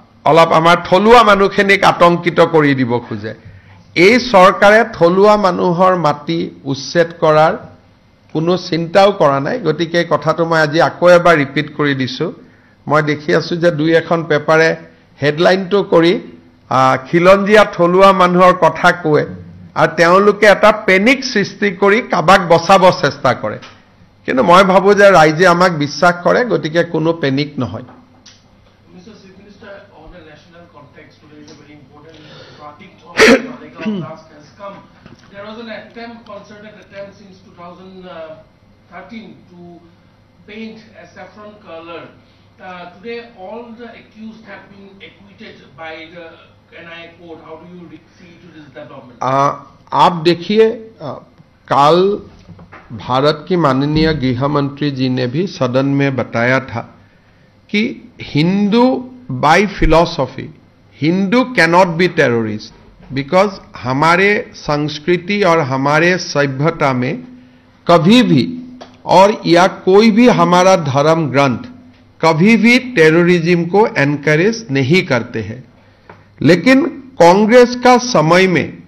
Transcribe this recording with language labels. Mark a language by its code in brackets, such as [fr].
[as] অলপ আমাৰ থলুৱা মানুহখিনিক আতংকিত কৰি দিব খোজে এই চৰকাৰে থলুৱা মানুহৰ মাটি উচ্ছেদ কৰাৰ কোনো চিন্তাও কৰা নাই গতিকে কথাটো মই আজি আকৌ এবাৰ ৰিপিট কৰি দিছো মই দেখি আছো যে দুই এখন পেপাৰে হেডলাইনটো কৰি খিলঞ্জীয়া থলুৱা মানুহৰ কথা কয় আৰু তেওঁলোকে এটা পেনিক সৃষ্টি কৰি কাবাক বচাব চেষ্টা কৰে কিন্তু মই ভাবো যে ৰাইজে আমাক বিশ্বাস কৰে গতিকে কোনো পেনিক নহয় [en] Mr. Chief Minister, on the national context, today is a very important topic of task has come. There was an attempt, concerted attempt since 2013 to paint a saffron color. Today, all the accused have been acquitted by the NIA court. How do you see to this development? [hi] आप देखिए कल भारत की माननीय गृह मंत्री जी ने भी सदन में बताया था कि [en] Hindu by philosophy Hindu cannot be terrorist because [hi] हमारे संस्कृति और हमारे सभ्यता में कभी भी और या कोई भी हमारा धर्म ग्रंथ कभी भी टेररिज्म को एनकरेज नहीं करते हैं लेकिन कांग्रेस का समय में